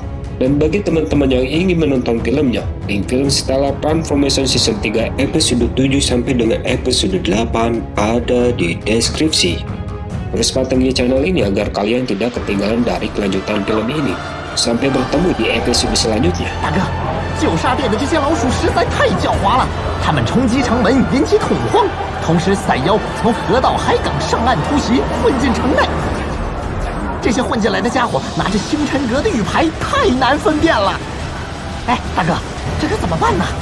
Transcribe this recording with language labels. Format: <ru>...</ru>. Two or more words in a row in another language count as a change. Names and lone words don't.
<id>Dan bagi teman-teman yang ingin menonton filmnya, link film Stellar Transformation Season 3 episode 7 sampai dengan episode 8 ada di deskripsi. Terus pantengin channel ini agar kalian tidak ketinggalan dari kelanjutan film ini. Sampai bertemu di episode selanjutnya.</id> <zh>大哥，旧沙店的这些老鼠实在太狡猾了，它们冲击城门引起恐慌，同时赛妖从河道海港上岸突袭，混进城内。这些混进来的家伙拿着星辰阁的玉牌，太难分辨了。哎，大哥，这可怎么办呢？</zh>